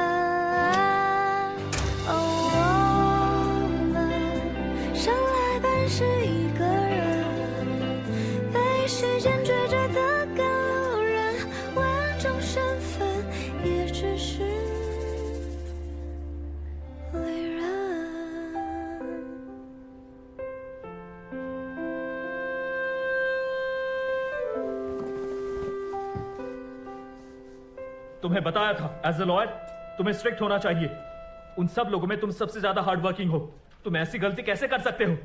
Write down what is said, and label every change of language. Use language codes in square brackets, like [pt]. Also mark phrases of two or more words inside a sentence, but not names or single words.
[zh] 是一个人被时间追着的赶路人，完整身份也只是旅人。 [hi] तुम्हें बताया था [en] as a lawyer [hi] तुम्हें स्ट्रिक्ट होना चाहिए। उन सब लोगों में तुम सबसे ज्यादा [en] hard working [hi] हो। तुम ऐसी गलती कैसे कर सकते हो?